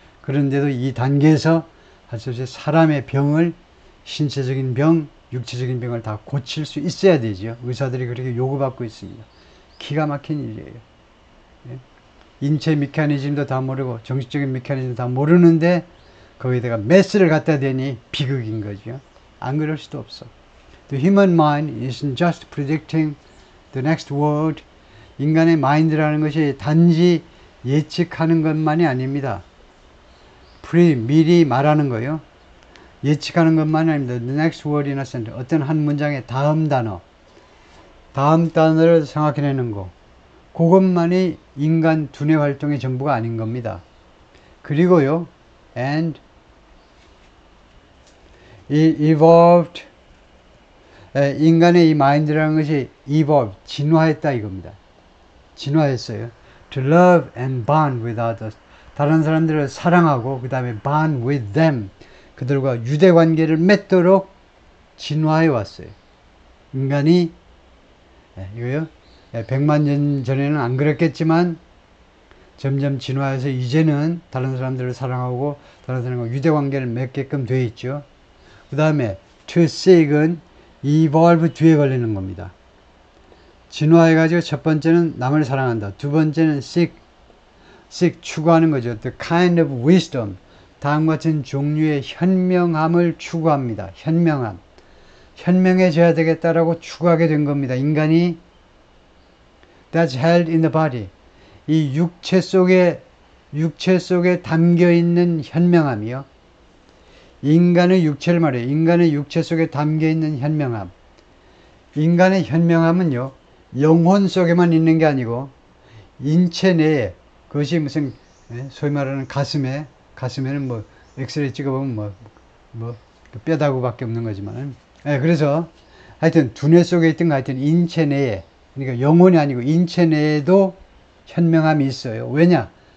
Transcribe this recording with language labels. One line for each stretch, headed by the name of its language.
Korean: 그런데도 이 단계에서 할 수 없이 사람의 병을 신체적인 병, 육체적인 병을 다 고칠 수 있어야 되죠. 의사들이 그렇게 요구받고 있습니다. 기가 막힌 일이에요. 예? 인체 메커니즘도 다 모르고 정신적인 메커니즘도 다 모르는데 거기다가 매스를 갖다 대니 비극인 거죠. 안 그럴 수도 없어.
English: The human mind isn't just predicting the next word.
Korean: 인간의 마인드라는 것이 단지 예측하는 것만이 아닙니다. 미리 말하는 거요. 예측하는 것만이 아닙니다.
English: The next word in a sentence.
Korean: 어떤 한 문장의 다음 단어를 생각해내는 거. 그것만이 인간 두뇌 활동의 전부가 아닌 겁니다. 그리고요,
English: and evolved,
Korean: 인간의 이 마인드라는 것이 evolved, 진화했다 이겁니다. 진화했어요.
English: To love and bond with others.
Korean: 다른 사람들을 사랑하고 그 다음에
English: bond with them.
Korean: 그들과 유대관계를 맺도록 진화해 왔어요. 인간이 이거요. 100만 년 전에는 안 그랬겠지만 점점 진화해서 이제는 다른 사람들을 사랑하고 다른 사람과 유대관계를 맺게끔 돼 있죠. 그 다음에 to seek은 evolve 뒤에 걸리는 겁니다. 진화해가지고 첫 번째는 남을 사랑한다. 두 번째는 seek 추구하는 거죠.
English: The kind of wisdom.
Korean: 다음과 같은 종류의 현명함을 추구합니다. 현명해져야 되겠다라고 추구하게 된 겁니다. 인간이
English: that's held in the body.
Korean: 이 육체 속에 담겨 있는 현명함이요. 인간의 육체를 말해요. 인간의 육체 속에 담겨 있는 현명함. 인간의 현명함은요, 영혼 속에만 있는 게 아니고 인체 내에, 그것이 무슨 소위 말하는 가슴에는 뭐 엑스레이 찍어보면 뭐 뼈다구밖에 없는 거지만은, 그래서 하여튼 두뇌 속에 있던 거 하여튼 인체 내에, 그러니까 영혼이 아니고 인체 내에도 현명함이 있어요. 왜냐?